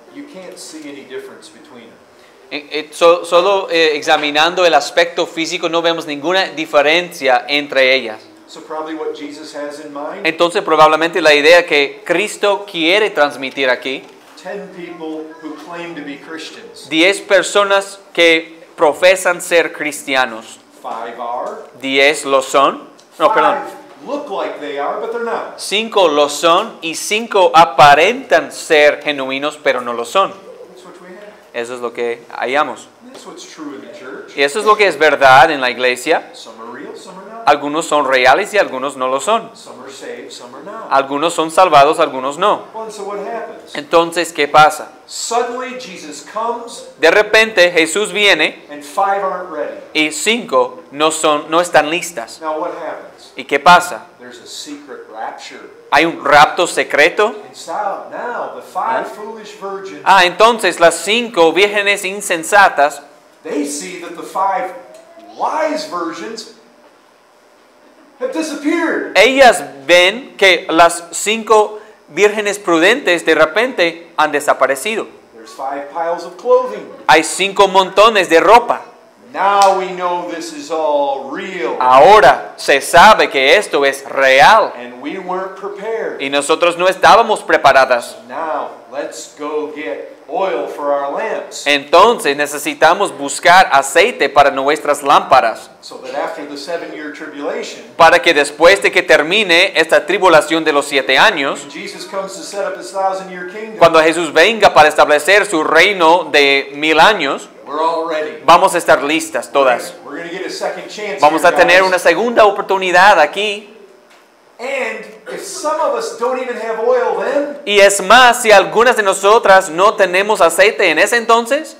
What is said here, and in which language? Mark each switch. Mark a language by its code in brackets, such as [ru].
[en] you can't see any difference between them. [es] solo examinando el aspecto físico no vemos ninguna diferencia entre ellas. [en] So probably what Jesus has in mind, [es] Entonces probablemente la idea que Cristo quiere transmitir aquí, [en] 10 people who claim to be Christians. [es] 10 personas que profesan ser cristianos, [en] 5 are. [es] 10 lo son, no, perdón, [en] 5 look like they are, but they're not. [es] 5 lo son y 5 aparentan ser genuinos, pero no lo son. [en] That's what we have. [es] Eso es lo que hallamos. [en] That's what's true in the church. [es] Y eso es lo que es verdad en la iglesia. [en] Some are real, some are not. [es] Algunos son reales y algunos no lo son. [en] Some are saved, some are not. [es] Algunos son salvados, algunos no. [en] Well, and so what happens? [es] Entonces, ¿qué pasa? [en] Suddenly Jesus comes [es] De repente Jesús viene [en] and 5 aren't ready. [es] y 5 no están listas. [en] Now what happens? [es] ¿Y qué pasa? [en] There's a secret rapture. [es] ¿Hay un rapto secreto? [en] And so now the 5 foolish virgins, [es] Entonces las 5 vírgenes insensatas, [en] they see that the 5 wise virgins have disappeared. [es] ellas ven que las 5 vírgenes prudentes de repente han desaparecido. [en] There's 5 piles of clothing. [es] Hay 5 montones de ropa. [en] Now we know this is all real. [es] Ahora se sabe que esto es real [en] And we weren't prepared. [es] y nosotros no estábamos preparadas. [en] Now let's go get oil for our lamps. [es] Entonces necesitamos buscar aceite para nuestras lámparas, [en] So that after the 7-year tribulation, [es] para que después de que termine esta tribulación de los 7 años, [en] when Jesus comes to set up his 1,000-year kingdom, [es] cuando Jesús venga para establecer su reino de 1000 años, [en] we're all ready. [es] vamos a estar listas todas. [en] We're going to get a second chance. [es] Vamos [en] here, [es] a tener [en] guys. [es] una segunda oportunidad aquí. [en] And if some of us don't even have oil then, [es] Y es más, si algunas de nosotras no tenemos aceite en ese entonces,